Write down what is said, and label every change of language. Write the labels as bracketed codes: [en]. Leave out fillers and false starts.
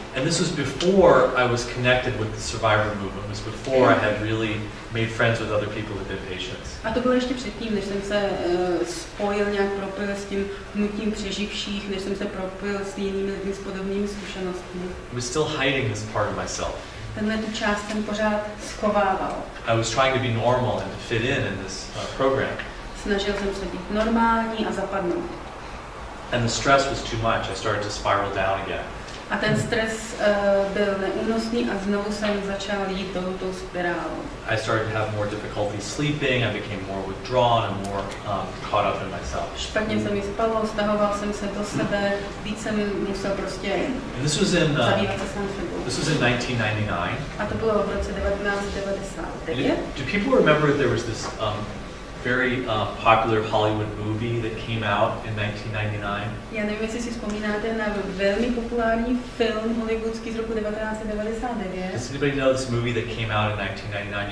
[en] And this was before I was connected with the survivor movement. It was before I had really made friends with other people who'd been patients. [cs] A to bylo ještě předtím, než jsem se spojil, nějak propojil s tím hnutím přeživších, než jsem se propojil s jinými lidmi s podobnými zkušenostmi. [en] I was still hiding this part of myself. [cs] Tenhle tu část jsem pořád schovával. [en] I was trying to be normal and to fit in this program. [cs] Snažil jsem se být normální a zapadnout. [en] And the stress was too much. I started to spiral down again. [cs] A ten stres byl neúnosný a znovu jsem začal jít tou spirálou. [en] I started to have more difficulty sleeping. I became more withdrawn and more caught up in myself. [cs] Špatně se mi spalo, stahoval jsem se do sebe, víc jsem musel prostě zabývat se sám sebou. [en] This was in 1999. [cs] A to bylo v roce 1999. [en] Do people remember there was this very popular Hollywood movie that came out in 1999? [cs] Já nevím, jestli si vzpomínáte na velmi populární film hollywoodský z roku 1999. [en] Does anybody know this movie that came out in 1999?